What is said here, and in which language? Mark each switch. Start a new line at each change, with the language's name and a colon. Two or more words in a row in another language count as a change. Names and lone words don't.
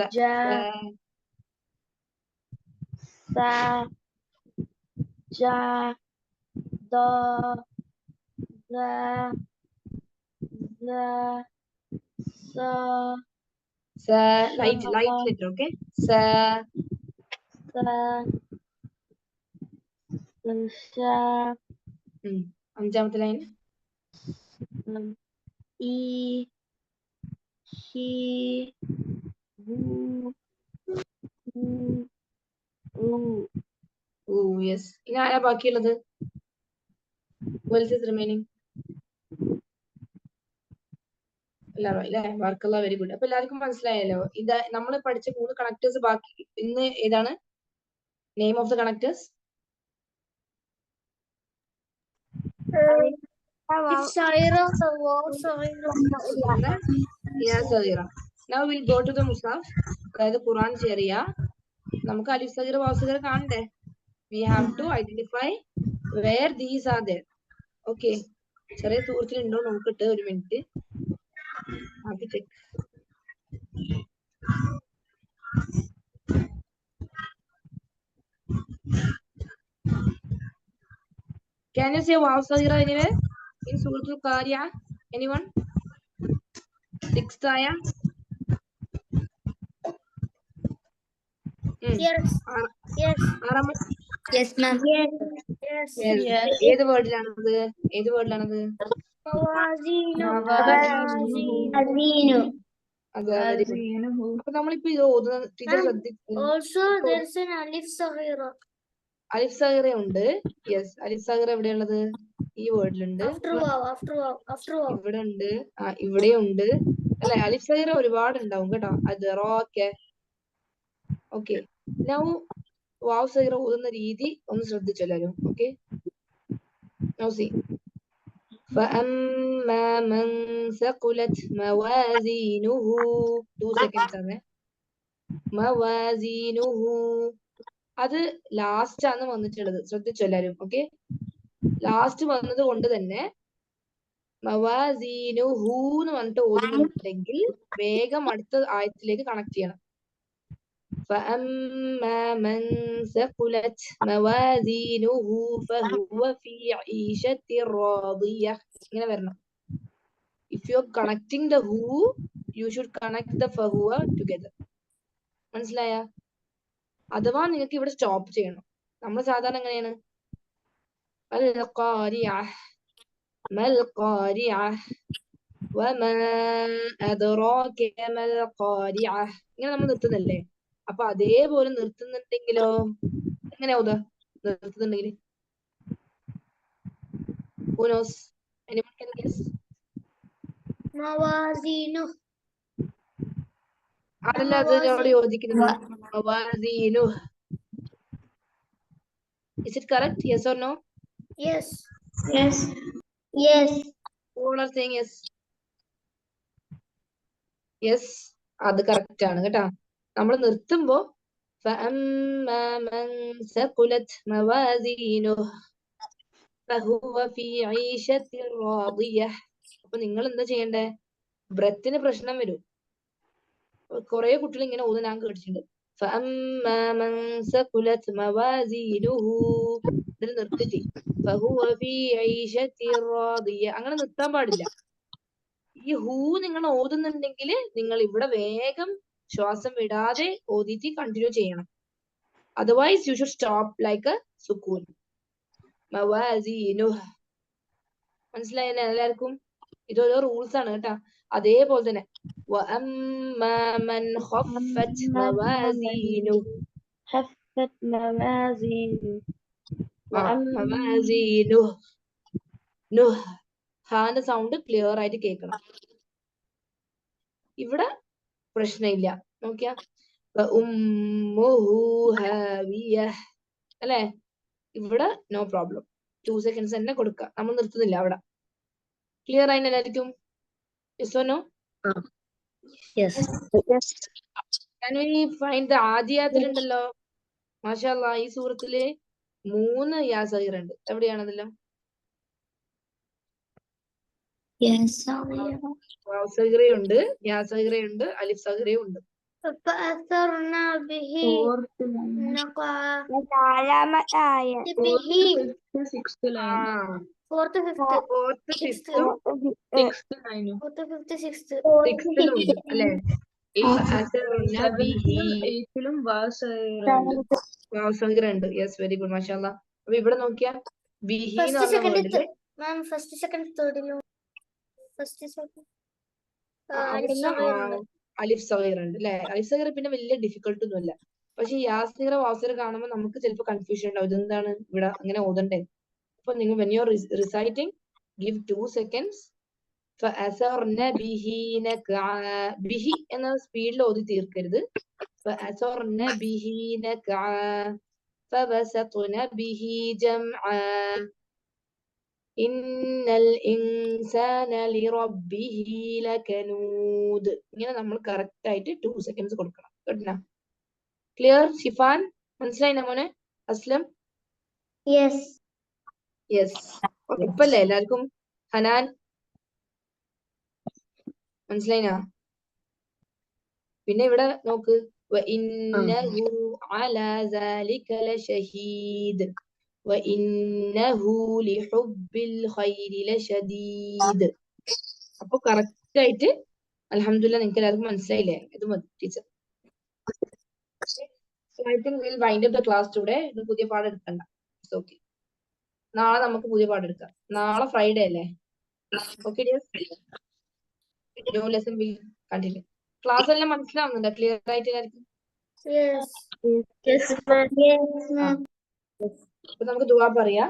English: ജ, സ, ജ, ദ, സ, സ, light letter, okay? Sa,
Malayalam: അഞ്ചാമത്തെ ലൈൻ. E, he, who,
English: yes.
Malayalam: ഇനി ആരാ ബാക്കിയുള്ളത്?
English: Who else is remaining?
Malayalam: എല്ലാവരും അല്ലേ? വർക്കുള്ള വെരി ഗുഡ്. അപ്പൊ എല്ലാവർക്കും മനസ്സിലായല്ലോ. ഇത് നമ്മൾ പഠിച്ച 3 കണക്ടേഴ്സ് ബാക്കി. ഇന്ന് ഏതാണ്
English: name of the connectors? It's Saira, wow, Saira. Yeah, Sagira. Now we'll go to the Musaf.
Malayalam: അതായത് ഖുർആൻ ചെറിയ. നമുക്ക് അലിഫ് സഗീറ വാവ് സഗീറ കാണണ്ടേ?
English: We have to identify where these are there. Okay.
Malayalam: ചെറിയ സുഹൃത്തിനുണ്ടോ നോക്കിട്ട് ഒരു മിനിറ്റ്. ചെക്ക്.
English: Can you say wow sagira anywhere in Suratul Qari'ah? Anyone? 6th ayah? Yes. Yes. Yes, ma'am. Yes.
Malayalam: ഏത് വേർഡിലാണത്? ഏത് വേർഡിലാണത്?
Arabic: Mawazinu.
Malayalam: അതെ, വെരി ഗുഡ്. അപ്പൊ നമ്മളിപ്പോ ഇത് ഓതുന്ന ടീച്ചർ ശ്രദ്ധിക്കും.
English: Also, there's an alif saghira.
Malayalam: അലിഫ് സഗീറ ഉണ്ട്. യെസ്, അലിഫ് സഗീറ എവിടെയുള്ളത്? ഈ വേർഡിലുണ്ട്.
English: After wow.
Malayalam: ഇവിടെ ഉണ്ട്. ഇവിടെ ഉണ്ട് അല്ലെ? അലിഫ് സഗീറ ഒരുപാട് ഉണ്ടാവും കേട്ടോ. അത് റോക്കെ. ഓക്കെ, നൗ വാവ് സഗീറ ഓതുന്ന രീതി ഒന്ന് ശ്രദ്ധിച്ചല്ലോ.
English: okay, now see.
Arabic: فأما من ثقلت موازينه 2 seconds ആണ്.
Malayalam: موازينه അത് ലാസ്റ്റ് ആണ് വന്നിട്ടുള്ളത്, ശ്രദ്ധിച്ചു എല്ലാരും. ഓക്കെ, ലാസ്റ്റ് വന്നത് കൊണ്ട് തന്നെ മവാസീനുഹു എന്ന് പറഞ്ഞിട്ട് ഓതുന്നുണ്ടെങ്കിൽ വേഗം അടുത്ത ആയത്തിലേക്ക് കണക്ട് ചെയ്യണം.
Arabic: فأما من ثقلت موازينه فهو في عيشة راضية.
Malayalam: ഇങ്ങനെ വരണം.
English: If you are connecting the who, you should connect the فهو together.
Malayalam: മനസ്സിലായ? അഥവാ നിങ്ങൾക്ക് ഇവിടെ സ്റ്റോപ്പ് ചെയ്യണം. നമ്മൾ സാധാരണ എങ്ങനെയാണ്?
Arabic: القارعة ما القارعة وما أدراك ما القارعة.
Malayalam: ഇങ്ങനെ നമ്മൾ നിർത്തുന്നല്ലേ? അപ്പൊ അതേപോലെ നിർത്തുന്നുണ്ടെങ്കിലോ എങ്ങനെയാ നിർത്തുന്നുണ്ടെങ്കിൽ?
English: Who knows? Anyone can guess?
Arabic: Mawazinu.
Malayalam: അതല്ല അതിനോട് യോജിക്കുന്നത്.
Arabic: മവാസീനു.
English: Is it correct? Yes or no? Yes. All are saying yes. Yes,
Malayalam: അത് കറക്റ്റ് ആണ് കേട്ടാ. നമ്മൾ നിർത്തുമ്പോ
Arabic: فأما من ثقلت موازينه فهو في عيشة راضية.
Malayalam: അപ്പൊ നിങ്ങൾ എന്താ ചെയ്യണ്ടേ? ബ്രെത്തിന് പ്രശ്നം വരും. കുറെ കുട്ടികൾ ഇങ്ങനെ ഓതുന്ന ഞാൻ കേട്ടിട്ടുണ്ട്. فأما من ثقلت موازينه ഇതിൽ നിർത്തിട്ട് فهو في عيشة راضية അങ്ങനെ നിർത്താൻ പാടില്ല. ഈ ഹൂ നിങ്ങൾ ഓതുന്നുണ്ടെങ്കിൽ നിങ്ങൾ ഇവിടെ വേഗം ശ്വാസം വിടാതെ ഓതിയിട്ട് കണ്ടിന്യൂ ചെയ്യണം.
English: otherwise you should stop like a sukoon.
Malayalam: മവാസീനു. മനസ്സിലായല്ലേ എല്ലാവർക്കും? ഇതോരോ റൂൾസ് ആണ് കേട്ടാ. അതേപോലെ തന്നെ
Arabic: وأما من خفت موازينه. موازينه.
Malayalam: നുഹ്. ഹാന്റെ സൗണ്ട് ക്ലിയർ ആയിട്ട് കേൾക്കണം. ഇവിടെ പ്രശ്നമില്ല. നോക്കിയാ അല്ലെ? ഇവിടെ
English: no problem.
Malayalam: 2 seconds തന്നെ കൊടുക്കുക. നമ്മൾ നിർത്തുന്നില്ല അവിടെ. ക്ലിയർ ആയി എല്ലാവർക്കും?
English: Yes or no? Yes. Can we find the ആദിയാത്തിലുണ്ടല്ലോ?
Malayalam: മാഷാഅല്ലാ, ഈ സൂറത്തില് 3 യാ സഗീറ ഉണ്ട്. എവിടെയാണതെല്ലാം? വാവ് സഗീറയുണ്ട്, യാ സഗീറയുണ്ട്, അലിഫ് സഗീറയുണ്ട്.
Arabic: فأثرنا به نقع
English: Sixth line. fourth, fifth, fourth, fifthum Sixth line. fourth, fifth, sixth.
Malayalam: സിക്സ്ത്തിലും ഉണ്ട് അല്ലെ?
Arabic: فأثرنا به.
Malayalam: 8ലും വാസഗിര ഉണ്ട്.
English: yes, very good,
Malayalam: മാഷാഅല്ലാ. അപ്പൊ ഇവിടെ നോക്കിയാ ബിഹി എന്ന് ഫസ്റ്റ് പറഞ്ഞ സെക്കൻഡ് വേർഡില്
English: ma'am first second thirdilum first second
Malayalam: അവിടുന്ന് അലിഫ് സഗീർ ഉണ്ട് അല്ലെ. അലിഫ് സഗീർ പിന്നെ വലിയ ഡിഫിക്കൽട്ട് ഒന്നുമില്ല. പക്ഷെ യാസീറ വാസീറ കാണുമ്പോൾ നമുക്ക് ചിലപ്പോൾ കൺഫ്യൂഷൻ ഉണ്ടാവും, ഇതെന്താണ് ഇവിടെ അങ്ങനെ ഓതണ്ടേ. അപ്പൊ നിങ്ങൾ
English: when you are reciting, give 2 seconds.
Arabic: فأثرن به نقعا.
Malayalam: ബിഹി എന്ന സ്പീഡിൽ ഓതി തീർക്കരുത്.
Arabic: فأثرن به نقعا فبسطن به جمعا إن الإنسان لربه لكنود.
Malayalam: ഇങ്ങനെ നമ്മൾ കറക്റ്റ് ആയിട്ട് 2 seconds കൊടുക്കണം. കേട്ടോ? ക്ലിയർ ഷിഫാൻ? മനസ്സിലായിന മോനെ? അസ്ലം? യെസ് യെസ്. ഇപ്പല്ലേ എല്ലാവർക്കും? ഹനാൻ മനസ്സിലായിന? പിന്നെ ഇവിടെ നോക്ക്,
Arabic: وإنه على ذلك لشهيد وإنه لحب الخير لشديد.
Malayalam: അപ്പൊ കറക്റ്റ് ആയിട്ട് അൽഹംദുലില്ലാ നിങ്ങൾക്ക് എല്ലാവർക്കും മനസ്സിലായില്ലേ? ഇത് മതി ടീച്ചർ.
English: So I think we'll wind up the class today.
Malayalam: ഇത് പുതിയ പാഠം എടുക്കണ്ട.
English: It's okay.
Malayalam: നാളെ നമുക്ക് പുതിയ പാഠം എടുക്കാം. നാളെ ഫ്രൈഡേ അല്ലേ?
English: okay dear. new lesson will continue.
Malayalam: ക്ലാസ് എല്ലാം മനസ്സിലാവുന്നുണ്ടോ? ക്ലിയർ ആയിട്ട് എല്ലാവർക്കും? അപ്പൊ നമുക്ക് ദുആ പറയാം.